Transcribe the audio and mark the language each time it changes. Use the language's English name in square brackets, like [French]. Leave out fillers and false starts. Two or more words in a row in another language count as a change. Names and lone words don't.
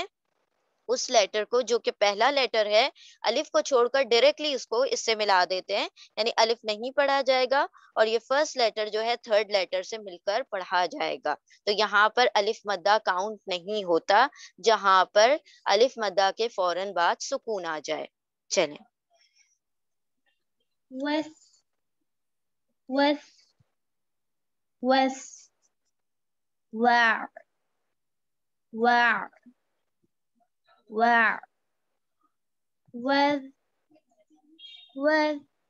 [Urdu] اس لیٹر کو، جو کہ پہلا لیٹر ہے، الف کو چھوڑ کر ڈائریکٹلی اس کو اس سے ملا دیتے ہیں، یعنی الف نہیں پڑھا جائے گا اور یہ [English] first letter [Urdu] جو ہے [English] third letter [Urdu] سے مل کر پڑھا جائے گا۔ تو یہاں پر الف مدہ کاؤنٹ نہیں ہوتا جہاں پر الف مدہ کے فوراً بعد سکون آ جائے۔ چلیں، [Arabic] وس، وس، وس، وا وا وا وذ وذ